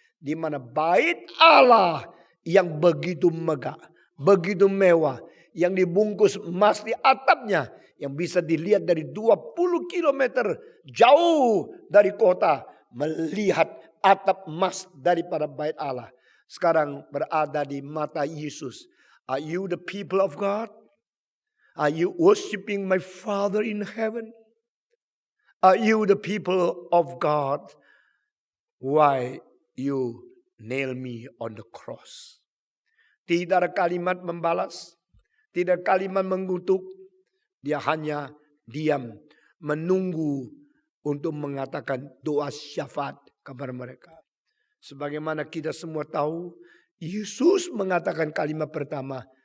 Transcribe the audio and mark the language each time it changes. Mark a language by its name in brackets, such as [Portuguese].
[Indonesian] Di mana bait Allah yang begitu megah. Begitu mewah. Yang dibungkus emas di atapnya. Yang bisa dilihat dari 20 kilometer jauh dari kota. Melihat atap emas daripada bait Allah. Sekarang berada di mata Yesus. [English] Are you the people of God? Are you worshiping my Father in heaven? Are you the people of God? Why you nail me on the cross? [Indonesian] Tidak ada kalimat membalas. Tidak ada kalimat mengutuk. Dia hanya diam. Menunggu untuk mengatakan doa syafaat kepada mereka. Sebagaimana kita semua tahu. Yesus mengatakan kalimat pertama.